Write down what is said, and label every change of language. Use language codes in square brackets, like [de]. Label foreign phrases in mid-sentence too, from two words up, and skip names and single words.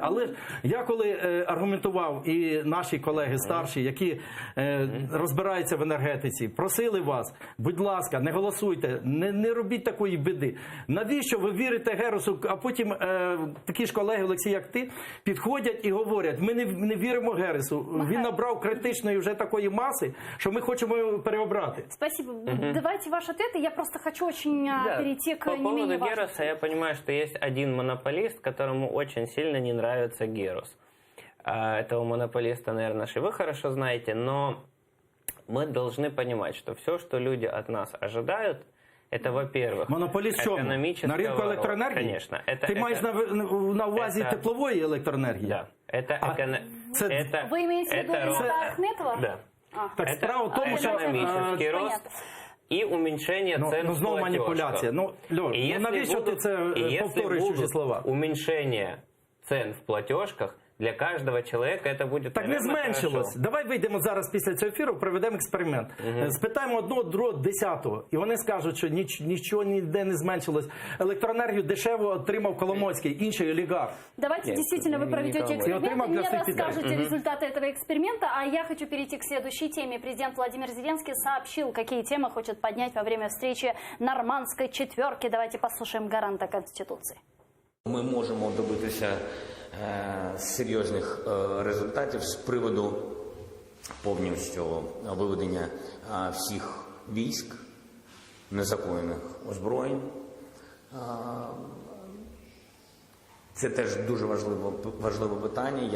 [uk] Але я коли аргументував, і наші колеги старші, які розбираються в енергетиці, просили вас, будь ласка, не голосуйте, не робіть такої біди. Навіщо ви вірите Геросу, а потім такі ж колеги, Олексій, як ти, підходять і говорять, ми не віримо Гересу. Він набрав критичної вже такої маси, що [ru] мы хотим его переобрати. Спасибо. Давайте ваш ответ. Я просто хочу очень перейти к не менее важному. По поводу Героса я понимаю, что есть один монополист, которому очень сильно не нравится Герос. Этого монополиста, наверное, и вы хорошо знаете, но мы должны понимать, что все, что люди от нас ожидают, это, во-первых, [uk] монополіст чому? На ринку електроенергії? [ru] Конечно. [uk] Ти маєш на увазі теплової електроенергії? [ru] Да. Вы имеете в виду Рината Ахметова? Да. [uk] Так справа в тому, що [ru] экономический рост и уменьшение цен в [uk] знову маніпуляція. Навіщо ти це повторюєш чужі слова? [ru] Уменьшение цен в платежках для каждого человека это будет, [uk] так не зменшилось. Давай вийдемо зараз після цього ефіру, проведемо експеримент. Спитаємо одного, другого, 10-го. І вони скажуть, що нічого ніде не зменшилось. Електроенергію дешево отримав Коломойський, інший олігарх. [ru] Давайте действительно вы проведете эксперимент и мне расскажете результаты этого эксперимента. А я хочу перейти к следующей теме. Президент Владимир Зеленский сообщил, какие темы хочет поднять во время встречи Нормандской четверки. Давайте послушаем гаранта Конституции. [uk] Ми можемо добитися серйозних результатів з приводу повністю виведення всіх військ, незаконних озброєнь. Це теж дуже важливе питання.